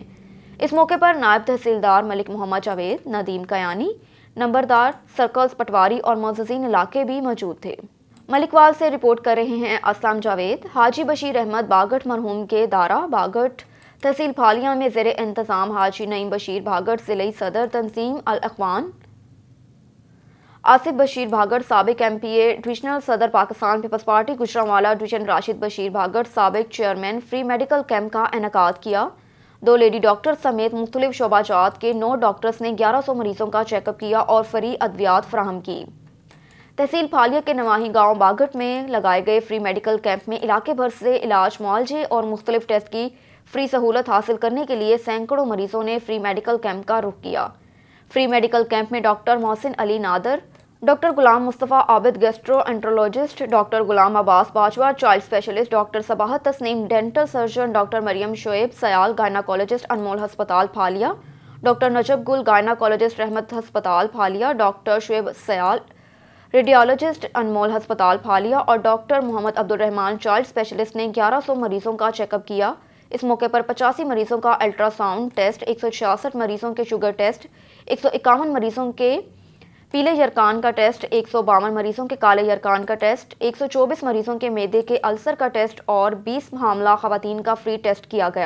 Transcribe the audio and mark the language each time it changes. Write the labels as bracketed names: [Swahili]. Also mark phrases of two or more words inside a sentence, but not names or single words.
[Urdu] اس موقع پر نائب تحصیلدار ملک محمد جاوید، ندیم کیانی، نمبردار سرکلز پٹواری اور معززین علاقے بھی موجود تھے. ملکوال سے رپورٹ کر رہے ہیں اسلم جاوید. حاجی بشیر احمد باگٹ مرحوم کے ڈیرہ باگٹ تحصیل پھالیہ میں زیر انتظام حاجی نعیم بشیر بھاگٹ ضلع صدر تنظیم الاخوان، آصف بشیر بھاگٹ سابق MPA ڈویژنل صدر پاکستان پیپلز پارٹی گوجرانوالہ ڈویژن، راشد بشیر بھاگٹ سابق چیئرمین [English] free medical camp [Urdu] کا انعقاد کیا. 2 [English] lady doctor [Urdu] سمیت مختلف شعبہ جات کے 9 ڈاکٹرز نے 1100 مریضوں کا چیک اپ کیا اور فری ادویات فراہم کی. تحصیل پھالیہ کے نواحی گاؤں باگٹ میں لگائے گئے [English] free medical camp [Urdu] میں علاقے بھر سے علاج، معالجے اور مختلف ٹیسٹ کی فری سہولت حاصل کرنے کے لیے سیکڑوں مریضوں نے [English] free medical camp [Urdu] کا رخ کیا. [English] free medical camp [Urdu] میں ڈاکٹر محسن علی نادر، ڈاکٹر غلام مصطفیٰ عابد [English] gastro enterologist, [Urdu] ڈاکٹر غلام عباس باجوہ [English] child specialist, [Urdu] ڈاکٹر صباحت تسنیم [English] dental surgeon, [Urdu] ڈاکٹر مریم شعیب سیال گائناکالوجسٹ انمول ہسپتال پھالیہ، ڈاکٹر نجب گل گائناکالوجسٹ رحمت ہسپتال پھالیہ، ڈاکٹر شعیب سیال ریڈیالوجسٹ انمول ہسپتال پھالیہ اور ڈاکٹر محمد عبدالرحمان [English] child specialist [Urdu] نے 1100 مریضوں کا چیک اپ کیا. اس موقع پر 85 مریضوں کا [English] ultrasound test, [Urdu] 166 مریضوں کے [English] sugar test, [Urdu] 151 مریضوں کے پیلے یرقان کا ٹیسٹ 152 مریضوں کے کالے یرقان کا ٹیسٹ، 124 مریضوں کے معدے کے السر کا ٹیسٹ اور 20 حاملہ خواتین کا فری ٹیسٹ کیا گیا.